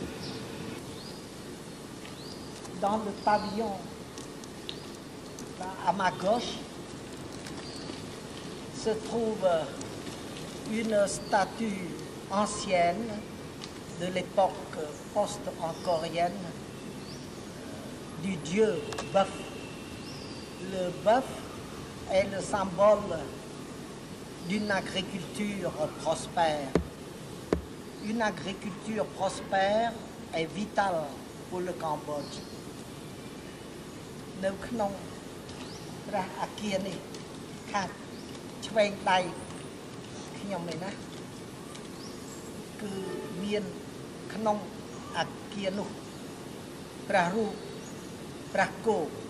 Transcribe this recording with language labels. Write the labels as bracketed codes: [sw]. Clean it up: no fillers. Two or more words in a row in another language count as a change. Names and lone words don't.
[fr] Dans le pavillon, là, à ma gauche, se trouve une statue ancienne de l'époque post-angkorienne du dieu bœuf. Le bœuf est le symbole d'une agriculture prospère. Une agriculture prospère est vitale pour le Cambodge. [km] នៅក្នុងព្រះអគារនេះខាងឆ្វេងដៃខ្ញុំនេះណាគឺមានក្នុងអគារនោះព្រះរូបព្រះគោ